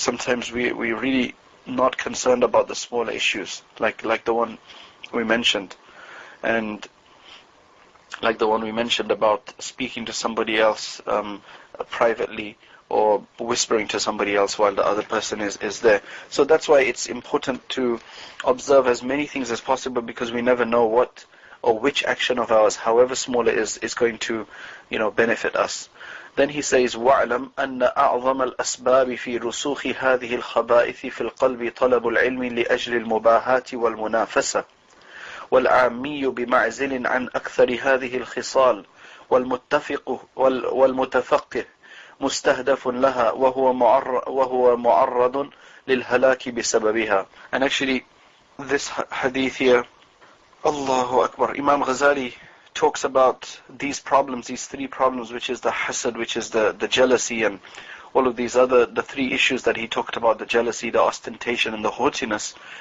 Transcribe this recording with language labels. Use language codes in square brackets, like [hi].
[en] Sometimes we really not concerned about the smaller issues, like the one we mentioned, and like the one we mentioned about speaking to somebody else privately, or whispering to somebody else while the other person is there. So that's why it's important to observe as many things as possible, because we never know what or which action of ours, however small it is going to, benefit us. Then he says, [ar] وَاعْلَمْ أَنَّ أَعْظَمَ الْأَسْبَابِ فِي رُسُوخِ هَذِهِ الْخَبَائِثِ فِي الْقَلْبِ طَلَبُ الْعِلْمِ لِأَجْلِ الْمُبَاهَاةِ وَالْمُنَافَسَةِ والعامي بمعزل عن أكثر هذه الخصال والمتفقه مستهدف لها وهو معرض للهلاك بسببها. [en] And actually this hadith here, Allahu Akbar, Imam Ghazali talks about these problems, these three problems, which is the hasad, which is the jealousy, and all of these the three issues that he talked about, the jealousy, the ostentation, and the haughtiness.